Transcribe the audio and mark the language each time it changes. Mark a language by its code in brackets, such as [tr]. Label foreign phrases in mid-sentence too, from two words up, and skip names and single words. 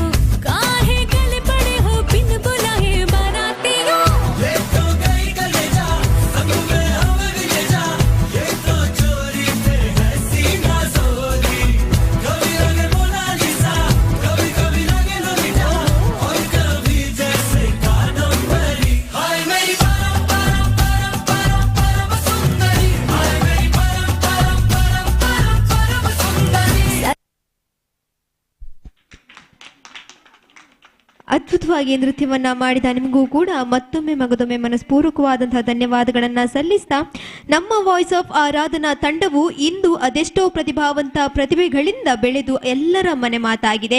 [hi] काहे गले पड़े हो बिन बुलाए बारातियों ले तो गई गले जा संग में हम ले जा ये तो चोरी से है सीना जोरी कभी लगे मोनालिसा कभी कभी लगे लोलिता और कभी जैसे कादम्बरी हाय मेरी परम परम परम परम परम सुंदरी हाय मेरी परम परम परम परम परम सुंदरी [kn] ಅದ್ಭುತವಾಗಿ ನೃತ್ಯವನ್ನ ಮಾಡಿದ ನಿಮಗೂ ಕೂಡ ಮತ್ತೊಮ್ಮೆ ಮಗದೊಮ್ಮೆ ಮನಸ್ಪೂರ್ವಕವಾದಂತಹ ಧನ್ಯವಾದಗಳನ್ನ ಸಲ್ಲಿಸ್ತಾ ನಮ್ಮ ವಾಯ್ಸ್ ಆಫ್ ಆರಾಧನಾ ತಂಡವು ಇಂದು ಅದೆಷ್ಟೋ ಪ್ರತಿಭಾವಂತ ಪ್ರತಿಭೆಗಳಿಂದ ಬೆಳೆದು ಎಲ್ಲರ ಮನೆ ಮಾತಾಗಿದೆ.